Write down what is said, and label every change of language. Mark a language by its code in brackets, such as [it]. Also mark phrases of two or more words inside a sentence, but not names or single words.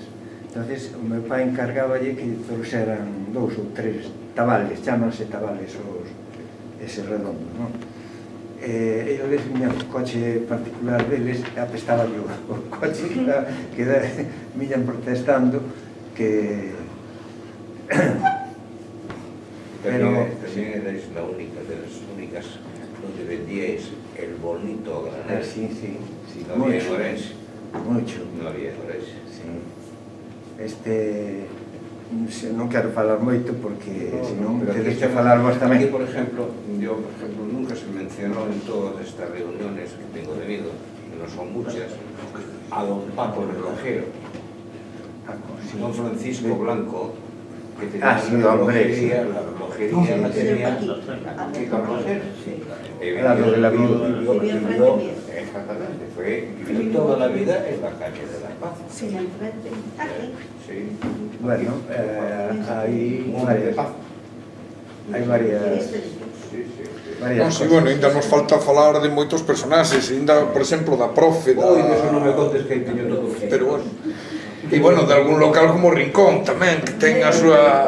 [gl] Entonces o meu pai encargáballe que trouxeran 2 ou 3 tabales, chámanse tabales ese redondo, non? Eles viñan co coche particular deles e apestaba o coche que viñan protestando que... [es] Tamén erais la única de las únicas donde vendíais el bonito granel. Sí, No había en Orense. Mucho. No había en Orense. [gl] Non quero falar moito porque senón tedes que aquí falar vos tamén. Aquí, [es] por ejemplo, nunca se mencionó en todas estas reuniones que tengo tenido, que no son muchas, a don Paco Relojero, don Francisco Blanco, que tenía la relojería la tenía aquí Carvajal. Claro, de la vivió, exactamente, vivió toda la vida en la calle de la Paz. Sí, enfrente, aquí. Sí. [gl] Bueno, hai varias... Bueno, ainda nos falta falar de moitos personaxes, ainda, por exemplo, da profe, Oi, eso non me contes que teño todo. Pero bueno, e bueno, de algún local como Rincón tamén, que ten a súa...